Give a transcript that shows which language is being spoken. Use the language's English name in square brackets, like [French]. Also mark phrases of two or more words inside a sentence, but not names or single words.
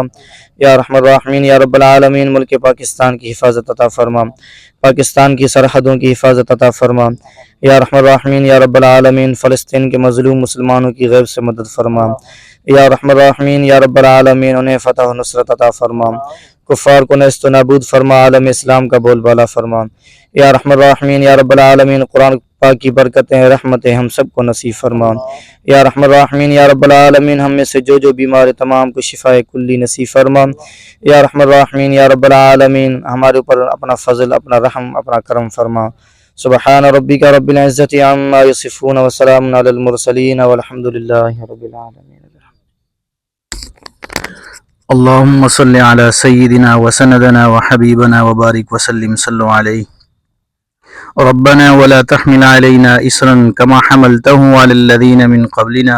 [Arabic] یا رحم الرحمین یا رب العالمین. [Urdu] ملک پاکستان کی حفاظت عطا فرما، پاکستان کی سرحدوں کی حفاظت عطا فرما. [Arabic] یا رحم الرحمین یا رب العالمین. [Urdu] فلسطین کے مظلوم مسلمانوں کی غیب سے مدد فرما. [Arabic] یا رحم الرحمین یا رب العالمین. [Urdu] انہیں فتح و نصرت عطا فرما، کفار کو نیست و نابود فرما، عالم اسلام کا بول بالا فرما. [Arabic] یا رحم الرحمین یا رب العالمین. [Urdu] قرآن پاکی برکتیں رحمتیں ہم سب کو نصیب فرما۔ [Arabic] یا رحم الراحمین یا رب العالمین [Urdu] ہم میں سے جو بیمار ہے تمام کو شفاء کلی نصیب فرما۔ [Arabic] یا رحم الراحمین یا رب العالمین [Urdu] ہمارے اوپر اپنا فضل، اپنا رحم، اپنا کرم فرما۔ [Arabic] سبحان ربک رب العزت عما یصفون وسلام علی المرسلین والحمد للہ رب العالمین۔ اللهم صل على سيدنا وسندنا وحبيبنا وبارك وسلم صلوا عليه ربنا ولا تحمل علينا إسرا كما حملته على الذين من قبلنا